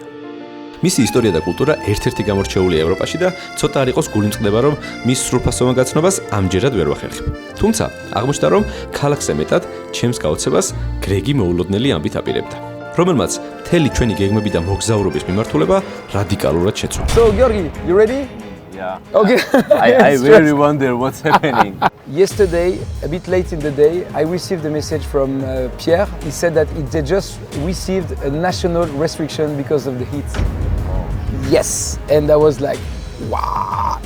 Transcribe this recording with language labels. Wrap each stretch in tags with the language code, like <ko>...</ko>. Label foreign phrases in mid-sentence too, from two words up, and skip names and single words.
<ka>მისი ისტორია და კულტურა ერთ-ერთი გამორჩეულია ევროპაში და ცოტა არ იყოს გულიმწყდება, რომ მის სრულფასოვან გაცნობას ამჯერად ვერ ვახერხებ. თუმცა, აღმოჩნდა, რომ ქალაქზე მეტად ჩემს გაოცებას გრეგი მოულოდნელი ამბით აპირებდა, რომელმაც მთელი ჩვენი გეგმები და მოგზაურობის მიმართულება რადიკალურად შეცვალა.</ka> <en>So, Georgi, you ready? Yeah. Okay. I really wonder what's happening. Yesterday, a bit late in the day, I received a message from Pierre. He said that they just received a national restriction because of the heat. Yes, and I was like, wow.</en>